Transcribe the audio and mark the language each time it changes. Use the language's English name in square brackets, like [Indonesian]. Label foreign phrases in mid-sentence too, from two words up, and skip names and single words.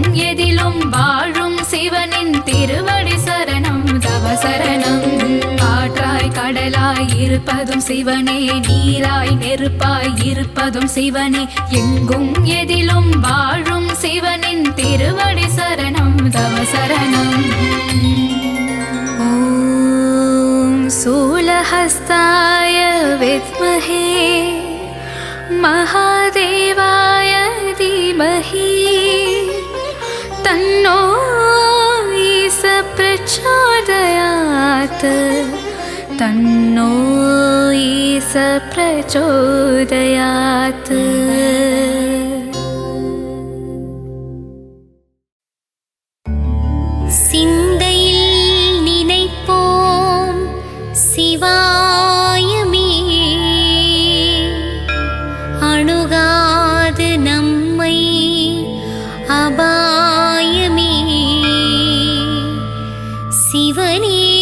[Tamil] எதிலும் வாழும் சிவனின் திருவடி சரணம் தவ சரணம் காற்றாய் கடலாய் இருப்பதும் சிவனே நீராய் நெருப்பாய் இருப்பதும் சிவனே எங்கும் எதிலும் வாழும் சிவனின் திருவடி சரணம் தவ சரணம் [Sanskrit] ओम् शूलहस्ताय विद्महे महादेवाय धीमहि तन्नो ईश प्रचोदयात् तन्नो ईश प्रचोदयात् [Tamil] சிந்தையில் நினைப்போம் சிவாயமே அணுகாது நம்மை அபாயமே சிவனே